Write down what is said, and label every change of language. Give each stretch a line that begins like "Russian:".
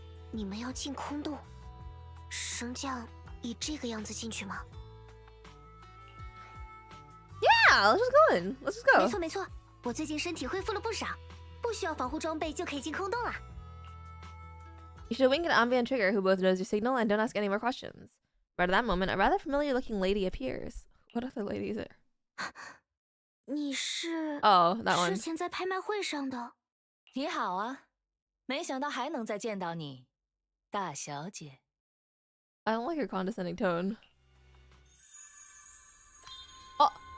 Chinese: 你们要进空洞？绳匠以这个样子进去吗？
English: Yeah, let's just go in. Let's just go.
Chinese: 没错没错，我最近身体恢复了不少，不需要防护装备就可以进空洞了。
English: You should wink at Ambi and Trigger, who both knows your signal, and don't ask any more questions. Right at that moment, a rather familiar-looking lady appears. What other lady is it?
Chinese: 你是
English: Oh, that one.
Chinese: 之前在拍卖会上的。你好啊，没想到还能再见到你，大小姐。
English: I don't like her condescending tone. Oh.